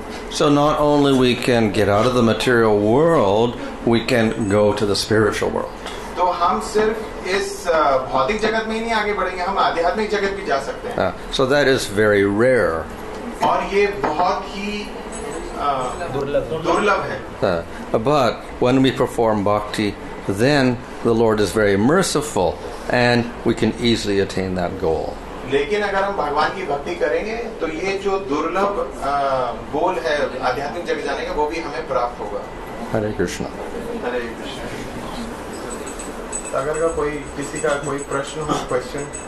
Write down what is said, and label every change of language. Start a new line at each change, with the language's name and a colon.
English: So not only we can get out of the material world, we can go to the spiritual world.
Hindi: तो हम सिर्फ इस भौतिक जगत में ही नहीं आगे बढ़ेंगे, हम आध्यात्मिक जगत भी जा सकते हैं.
English: So that is very rare.
Hindi: और ये बहुत ही दुर्लभ है.
English: But when we perform bhakti, then the Lord is very merciful and we can easily attain that goal.
Hindi: लेकिन अगर हम भगवान की भक्ति करेंगे तो ये जो दुर्लभ गोल है आध्यात्मिक जगत जाने का, वो भी हमें प्राप्त होगा. हरे कृष्णा. हरे कृष्णा. अगर किसी का कोई प्रश्न हो, क्वेश्चन.